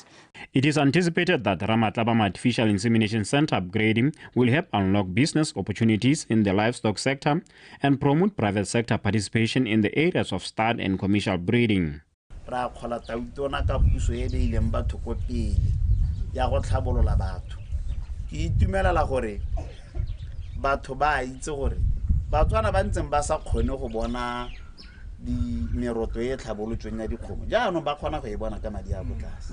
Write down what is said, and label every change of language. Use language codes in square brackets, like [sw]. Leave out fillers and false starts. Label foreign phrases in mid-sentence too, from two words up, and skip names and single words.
[en] It is anticipated that Ramatlabama Artificial Insemination Center upgrading will help unlock business opportunities in the livestock sector and promote private sector participation in the areas of stud and commercial breeding. [tn] Ra kgola tautona ka puso e beileng batho ko pele ya go tlhabolola batho ke itumelela gore batho ba itse gore batswana ba ntseng ba sa kgone go bona di meroto e tlhabolotsweng ya dikgomo jaanong ba kgona go e bona ka madi a botlase